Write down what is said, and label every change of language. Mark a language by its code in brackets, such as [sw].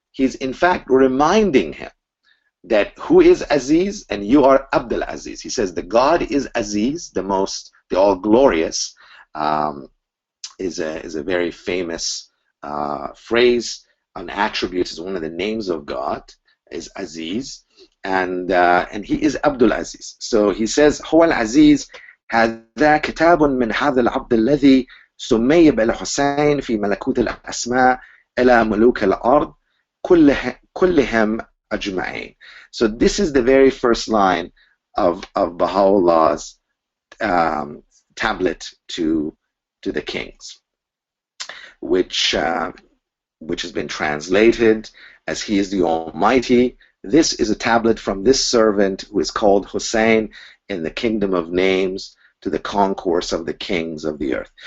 [en] He's in fact reminding him that who is Aziz, and you are Abdul Aziz. He says the God is Aziz, the all glorious, is a very famous phrase. An attribute is one of the names of God, is Aziz, and he is Abdul Aziz. So he says, [ar] هو العزيز هذا كتاب من هذا العبد الذي سمي بالحسين في ملكوت الأسماء إلى ملوك الأرض كلهم أجمعين. [en] So this is the very first line of Baha'u'llah's tablet to the kings, which has been translated as He is the Almighty. This is a tablet from this servant who is called Hussein in the kingdom of names to the concourse of the kings of the earth.